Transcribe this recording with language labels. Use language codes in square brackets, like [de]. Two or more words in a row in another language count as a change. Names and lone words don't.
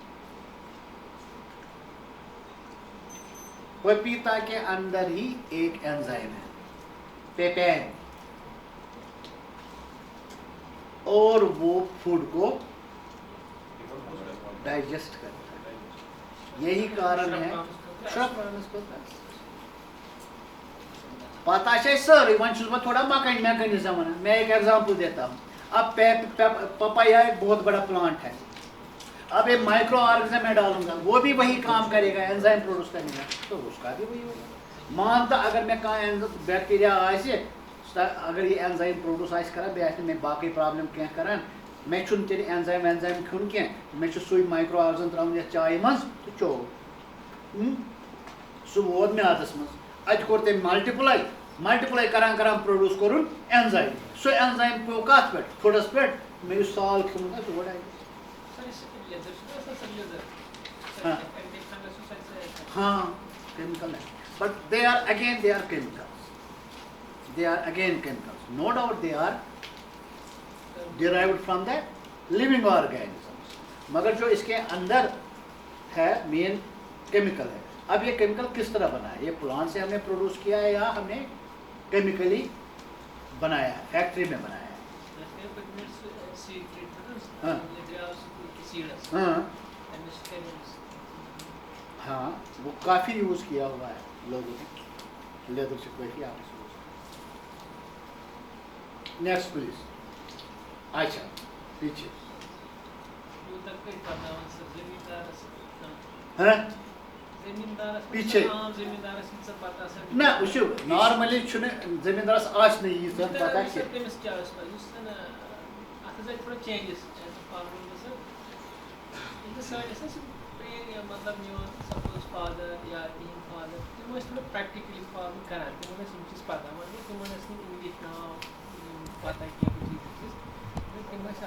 [ur] پپیتا کے اندر ہی ایک انزائم ہے پیپین، اور وہ فوڈ کو ڈائجسٹ کرتا ہے، یہی کارن ہے پتہ ہے سر، [ks] ون چھس [ur] بہت تھوڑا میکنزم ونان، میں ایک ایگزامپل دیتا ہوں۔ اب پپایا ایک بہت بڑا پلانٹ ہے، اب ایک مائکرو آرگنزم میں ڈالوں گا، وہ بھی وہی کام کرے گا انزائم پروڈیوس کرنے کا، تو اس کا بھی وہی ہوگا۔ [ks] مانتا اگر میں کہاں بیکٹیریا آسہِ، اگر یہ انزائم پروڈیوس آسہِ کران، بیٚیہِ آسہِ نہٕ مےٚ باقٕے پرابلم کینٛہہ کران، مےٚ چھُنہٕ تیٚلہِ انزائم وینزائم کھیوٚن کینٛہہ، مےٚ چھُ سُے مایکرو آرگنزم تراوُن یتھ چایہِ منٛز تہٕ چوو، سُہ ووت میادس منٛز، اتہِ کوٚر تٔمۍ ملٹِپلاے کران پروڈیوس کوٚرُن انزائم، سُہ انزائم پیوٚو کتھ پٮ۪ٹھ، فُڈس پٮ۪ٹھ، مےٚ یُس سال کھیوٚمُت آسہِ سُہ گوٚو ڈایجسٹ۔ [en] ہاں chemical ہے، but they are chemicals, no doubt they are derived from the living organisms، [ur] مگر جو اس کے اندر ہے مین کیمیکل ہے۔ اب یہ کیمیکل کس طرح بنا ہے، یہ پلانٹ سے ہم نے پروڈیوس کیا ہے یا ہم نے کیمیکلی بنایا ہے، فیکٹری میں بنایا ہے؟ ہاں ہاں وہ کافی یوز کیا ہوا ہے لوگوں نے، لیدر سے کوئی آپ [en] next please. [ks] اچھا پیچھے پیچھے نہ وچھو نارملی چھُنہٕ زمیٖندارس آسہِ نہٕ ییٖژ پتہ مطلب میون سپوز فادر یا تِہنٛدۍ فادر تِم ٲسۍ تھوڑا پریکٹِکلی فارمنگ کران، تِمن ٲسۍ یِم چیٖز پتہ، مگر تِمن ٲسۍ نہٕ اِنگلِش ناو پتہ کینٛہہ تِم ٲسۍ